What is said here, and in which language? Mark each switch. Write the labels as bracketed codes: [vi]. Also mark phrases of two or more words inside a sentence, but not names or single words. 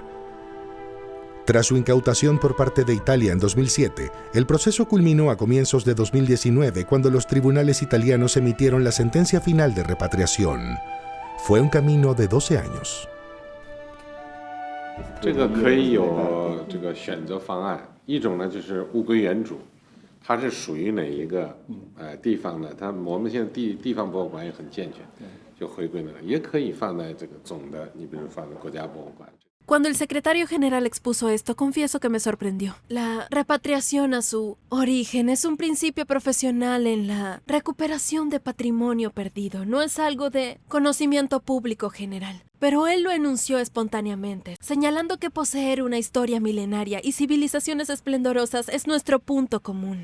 [es] Tras su incautación por parte de Italia en 2007, el proceso culminó a comienzos de 2019 cuando los tribunales italianos emitieron la sentencia final de repatriación. Fue un camino de 12 años. [zh] 这个可以有这个选择方案，一种呢就是物归原主，它是属于哪一个地方的，我们现在地方博物馆也很健全，就回归那个，也可以放在这个总的，你比如放在国家博物馆。 [es] Cuando el secretario general expuso esto, confieso que me sorprendió. La repatriación a su origen es un principio profesional en la recuperación de patrimonio perdido. No es algo de conocimiento público general. Pero él lo enunció espontáneamente, señalando que poseer una historia milenaria y civilizaciones esplendorosas es nuestro punto común.